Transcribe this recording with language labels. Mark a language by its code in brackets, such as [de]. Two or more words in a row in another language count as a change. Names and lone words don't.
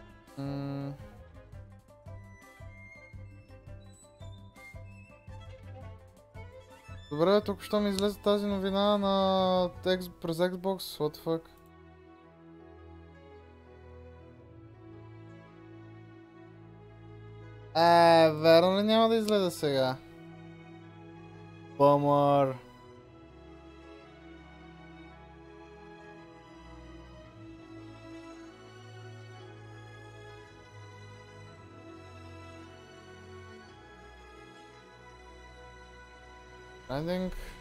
[bg] Добре, тук що ми излезе тази новина на през Xbox, [en] what the fuck? [bg] Верно ли няма да излезе сега? Бумър. [en] I think...